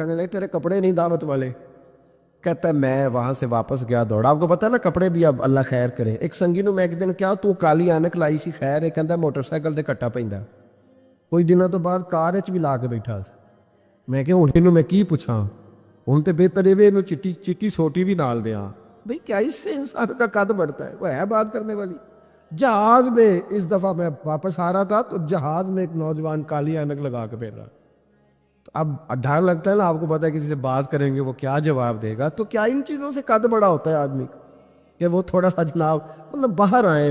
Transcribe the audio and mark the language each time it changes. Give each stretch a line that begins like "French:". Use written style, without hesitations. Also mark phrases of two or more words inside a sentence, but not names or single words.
Urdu: کہنے لگے تیرے کپڑے نہیں دعوت والے. کہتا ہے میں وہاں سے واپس گیا دوڑا. آپ کو پتہ ہے نا کپڑے بھی اب اللہ خیر کرے.
Punjabi: ایک سنگی نو میں ایک دن کیا تو کالی اینک لائی سی, خیر ہے کہندا موٹر سائیکل تے کٹا پیندا. کچھ دنوں تو بعد کار وچ بھی لا کے بیٹھا سی. میں کہ ہن اینوں میں کی پوچھاں, ہن تے بہتر ہے اینوں چٹی سوٹی بھی نال دیاں.
Urdu: بھئی کیا اس سے انسان کا قد بڑھتا ہے, وہ ہے بات کرنے والی. جہاز میں اس دفعہ میں واپس آ رہا تھا, تو جہاز میں ایک نوجوان کالی اینک لگا کے پھر رہا. تو اب ڈر لگتا ہے نا, آپ کو پتہ ہے کسی سے بات کریں گے وہ کیا جواب دے گا. تو کیا ان چیزوں سے قد بڑا ہوتا ہے آدمی کا, کہ وہ تھوڑا سا جناب مطلب باہر آئیں.